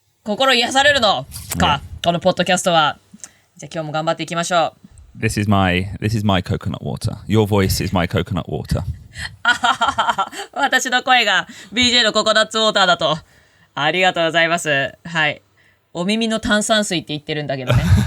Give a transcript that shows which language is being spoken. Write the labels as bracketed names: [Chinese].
[Japanese] 心癒されるのか、このポッドキャストは。じゃあ今日も頑張っていきましょう。 [English] This is my coconut water. Your voice is my coconut water. [Japanese] 私の声が BJ のココナッツウォーターだと。ありがとうございます。はい。お耳の炭酸水って言ってるんだけどね。